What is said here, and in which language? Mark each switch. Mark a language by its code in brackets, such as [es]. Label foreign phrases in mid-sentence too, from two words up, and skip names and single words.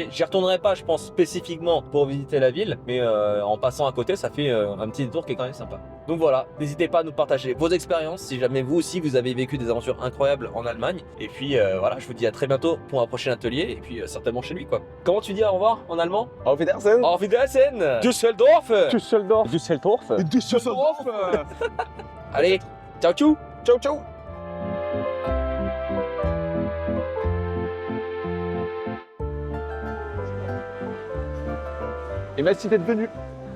[fr] J'y retournerai pas, je pense, spécifiquement pour visiter la ville, mais en passant à côté, ça fait un petit détour qui est quand même sympa. Donc voilà, n'hésitez pas à nous partager vos expériences, si jamais vous aussi vous avez vécu des aventures incroyables en Allemagne. Et puis voilà, je vous dis à très bientôt pour un prochain atelier, et puis certainement chez lui quoi. Comment tu dis au revoir en allemand? [de] Auf Wiedersehen. Wiedersehen. Auf Wiedersehen. Düsseldorf. Düsseldorf. Düsseldorf. Düsseldorf. [fr] Allez, ciao, ciao. Ciao, ciao. Et merci d'être venu.